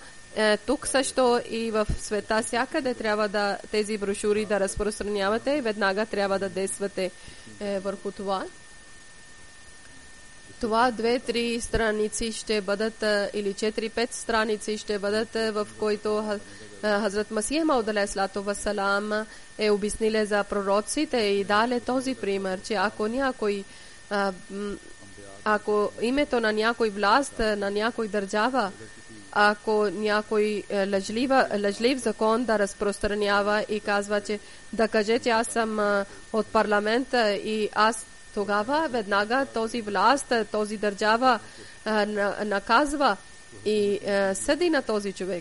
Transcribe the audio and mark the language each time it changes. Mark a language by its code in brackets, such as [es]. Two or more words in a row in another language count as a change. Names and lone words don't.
[bg] Тук също и в света всякъде трябва тези брошури да разпространявате и веднага трябва да действате върху това. Това 2-3 страници ще бъдат или 4-5 страници ще бъдат, в които Хазрат Масих Мауд [ar] عليه الصلاة والسلام [bg] е обяснили за пророците и дали този пример, че ако името на някой власт, на някой държава, ако някой лъжлив закон да разпространява и казва, че да каже, че аз съм от парламента и аз тогава веднага този власт, този държава наказва и съди на този човек.